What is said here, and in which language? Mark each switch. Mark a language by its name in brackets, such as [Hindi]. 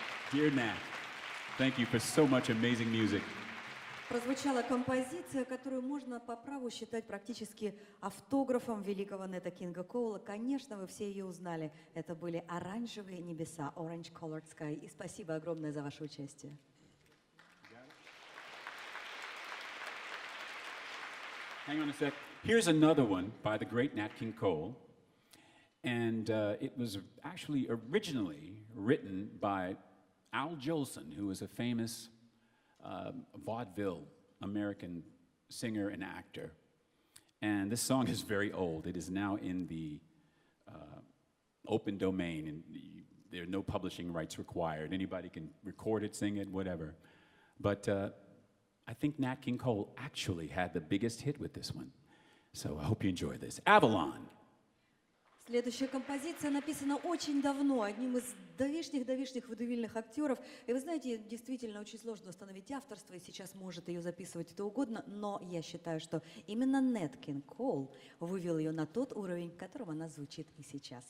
[English] Dear Nat, thank you for so much amazing music. [Russian] Прозвучала композиция, которую можно по праву считать практически автографом великого Нета Кинга Коула. Конечно, вы все ее узнали. Это были «Оранжевые небеса», «Orange Colored Sky». И спасибо огромное за ваше участие. [English] Hang on a sec. Here's another one by the great Nat King Cole. And it was actually originally written by Al Jolson, who was a famous vaudeville American singer and actor. And this song is very old. It is now in the open domain, and there are no publishing rights required. Anybody can record it, sing it, whatever. But I think Nat King Cole actually had the biggest hit with this one. So I hope you enjoy this. Avalon. [Russian] Следующая композиция написана очень давно, одним из давишних водевильных актеров. И вы знаете, действительно очень сложно установить авторство, и сейчас может ее записывать кто угодно, но я считаю, что именно Нэт Кинг Коул вывел ее на тот уровень, в котором она звучит и сейчас.